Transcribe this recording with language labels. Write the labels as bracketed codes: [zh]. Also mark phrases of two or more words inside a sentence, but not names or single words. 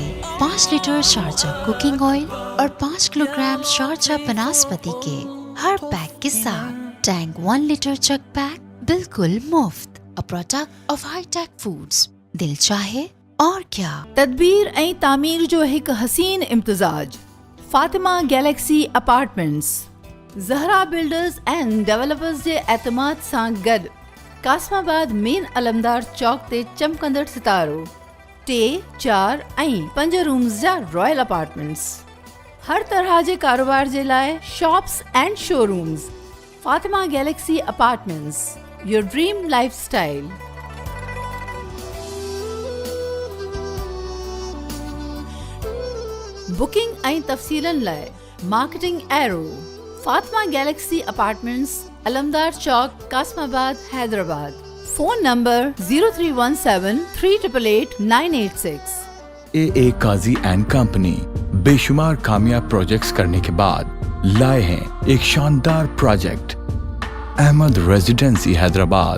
[ur] 5 لیٹر شارجہ کوکنگ آئل اور 5 کلو گرام شارجہ بناسپتی کے ہر پیک کے ساتھ ٹینگ 1 لیٹر چک پیک بالکل مفت، [en] product of High Tech Foods, [ur] دل چاہے اور کیا۔ [sd] تدبیر ऐं तामीर जो हिकु हसीन इम्तिज़ाज फातिमा गैलेक्सी अपार्टमेंट्स ज़हरा बिल्डर्स एंड डेवलपर्स जे एतमाद सां गॾु कासमाबाद मेन अलमदार चौक ते चमकंदड़ सितारो 3, 4 ऐं 5 रूम्स जा [en] royal apartments. [sd] हर तरह जे कारोबार जे लाइ [en] shops and showrooms. Fatima Galaxy Apartments, your dream life style. [sd] बुकिंग ऐं तफ़सीलन लाइ मार्केटिंग एरो फातिमा गैलेक्सी अपार्टमेंट्स अलमदार चौक कासमाबाद हैदराबाद [en] phone number [sd] 0317388986 [ur] AA قاضی اینڈ کمپنی بے شمار کامیاب پروجیکٹس کرنے کے بعد لائے ہیں ایک شاندار پروجیکٹ احمد ریزیڈنسی حیدرآباد.